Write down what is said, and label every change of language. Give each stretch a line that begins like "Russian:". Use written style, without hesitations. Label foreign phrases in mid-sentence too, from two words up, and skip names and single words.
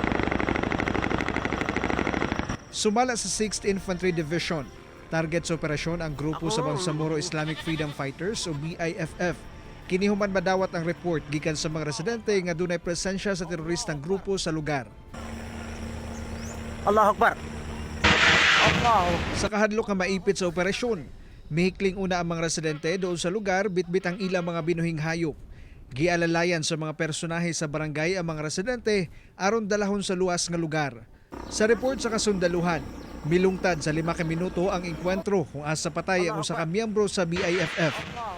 Cebuano: Sumala sa 6th Infantry Division. Target sa operasyon ang grupo sa Bangsamoro Islamic Freedom Fighters o BIFF. Kinihuman madawat ang report gikan sa mga residente nga dunay presensya sa teroristang grupo sa lugar.
Arabic: الله أكبر. الله.
Cebuano: Sa kahadlok nga maipit sa operasyon, mihikling una ang mga residente doon sa lugar bitbit ang ilang mga binuhing hayop. Gialalayan sa mga personahe sa barangay ang mga residente aron dalahon sa luwas nga lugar. Sa report sa kasundaluhan, milungtad sa 5 minuto ang engkwentro kung asa patay ang usa ka miyembro sa BIFF.